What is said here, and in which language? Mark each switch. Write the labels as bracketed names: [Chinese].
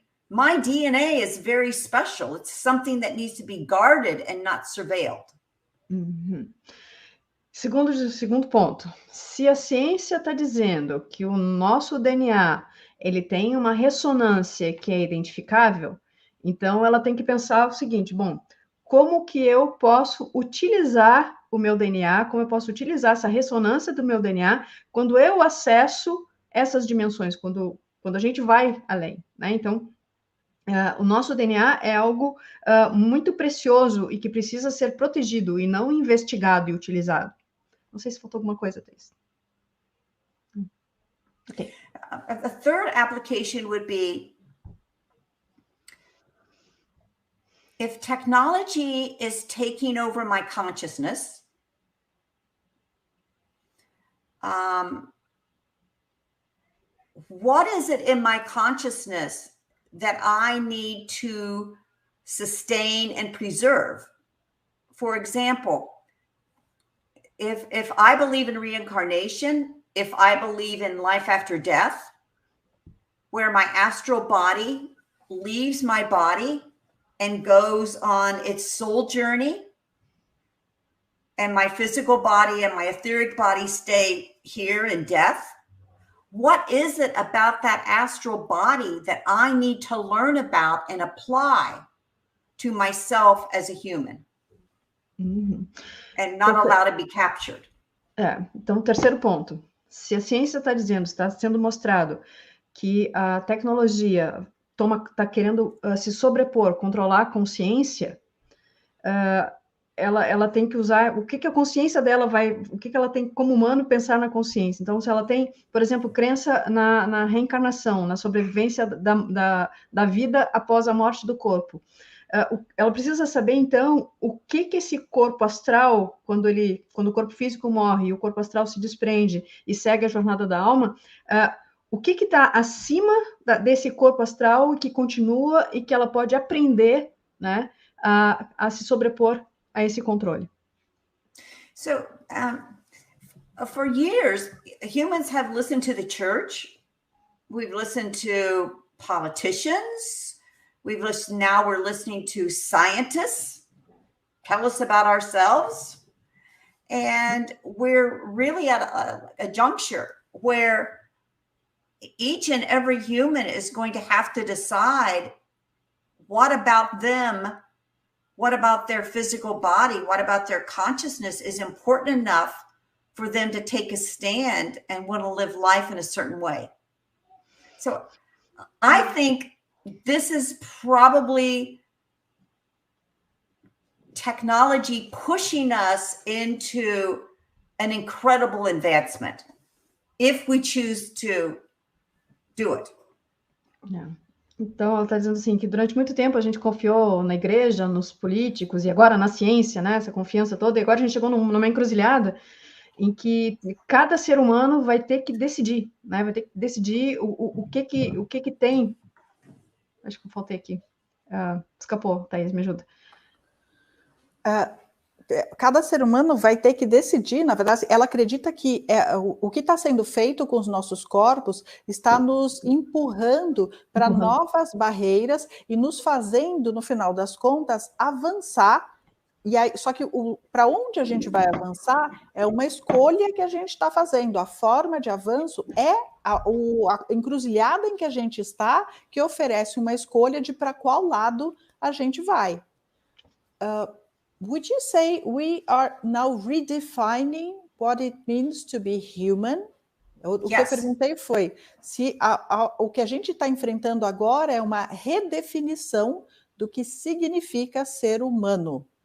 [English] My DNA is very special. It's something that needs to be guarded and not surveilled. Uhum. [Portuguese] Segundo ponto, se a ciência está dizendo que o nosso DNA ele tem uma ressonância que é identificável, então ela tem que pensar o seguinte, bom, como que eu posso utilizar o meu DNA, como eu posso utilizar essa ressonância do meu DNA quando eu acesso essas dimensões, quando a gente vai além, né? Então, o nosso DNA é algo muito precioso e que precisa ser protegido e não investigado e utilizado. Não sei se faltou alguma coisa, Thais. Okay. [English] A third application would be if technology is taking over my consciousness, what is it in my consciousness that I need to sustain and preserve? For example, if I believe in reincarnation, if I believe in life after death, where my astral body leaves my body and goes on its soul journey, and my physical body and my etheric body stay here in death, what is it about that astral body that I need to learn about and apply to myself as a human? Uhum. And not allowed to be captured. [Portuguese] Então, terceiro ponto. Se a ciência está dizendo, está sendo mostrado que a tecnologia está querendo se sobrepor, controlar a consciência, ela tem que usar o que a consciência dela o que ela tem como humano pensar na consciência. Então, se ela tem, por exemplo, crença na reencarnação, na sobrevivência da vida após a morte do corpo, ela precisa saber, então, o que esse corpo astral, quando o corpo físico morre e o corpo astral se desprende e segue a jornada da alma, o que está acima desse corpo astral que continua e que ela pode aprender, né, a se sobrepor a esse controle. [English] So, For years, humans have listened to the church. We've listened to politicians. Now we're listening to scientists tell us about ourselves. And we're really at a juncture where each and every human is going to have to decide, what about them? What about their physical body? What about their consciousness is important enough for them to take a stand and want to live life in a certain way? So I think this is probably technology pushing us into an incredible advancement if we choose to do it. Yeah. [Portuguese] Então, ela está dizendo assim, que durante muito tempo a gente confiou na igreja, nos políticos, e agora na ciência, né, essa confiança toda, e agora a gente chegou numa encruzilhada em que cada ser humano vai ter que decidir, né, vai ter que decidir o que tem. Acho que eu faltei aqui. Escapou, Thaís, me ajuda. Cada ser humano vai ter que decidir, na verdade, ela acredita que o que está sendo feito com os nossos corpos está nos empurrando para novas barreiras e nos fazendo, no final das contas, avançar. E aí, só que para onde a gente vai avançar é uma escolha que a gente está fazendo. A forma de avanço é a encruzilhada em que a gente está, que oferece uma escolha de para qual lado a gente vai. [English] Would you say we are now redefining what it means to be human? [Portuguese] O que eu perguntei foi se o que a gente está enfrentando agora é uma redefinição do que significa ser humano.